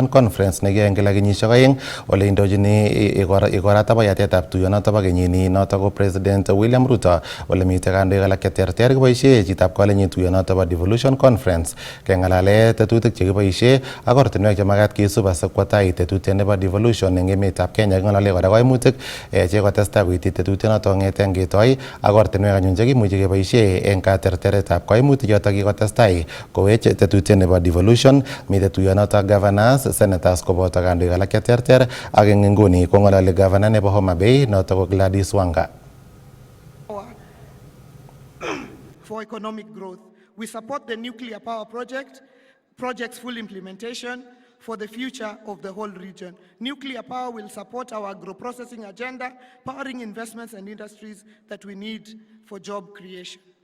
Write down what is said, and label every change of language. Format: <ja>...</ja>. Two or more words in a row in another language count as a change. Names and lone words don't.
<kln>Conference nekiyoe eng kila kenyisiek aeng ole indochini igorata bo yatetab tuyonoto bo kenyini noto ko President William Ruto ole mitei kandoik alak cheterter koboisie chitab Kalenjin tuyonoto bo Devolution Conference kengalale tetutik chekiboisie ak ortinwek chemagat kisub asikwo tai tetutiet nebo devolution eng emetab Kenya kengalale kora kaimutik chekotestai koiti tetutyonoto ngeten ketoi ak ortinwek anyun chekimuchi keboisie eng katerteretab kaimutik choto kikotestai kowech tetutiet nebo devolution. Mitei tuyonoto</kln> <en>governors, senators</en> <kln>koboto kandoik alak cheterter ak eng nguni kongalali governor nebo Homa Bay noto ko Gladys Wanga.</kln> <en>For economic growth, we support the nuclear power project's full implementation for the future of the whole region. Nuclear power will support our agro-processing agenda, powering investments and industries that we need for job creation.</en>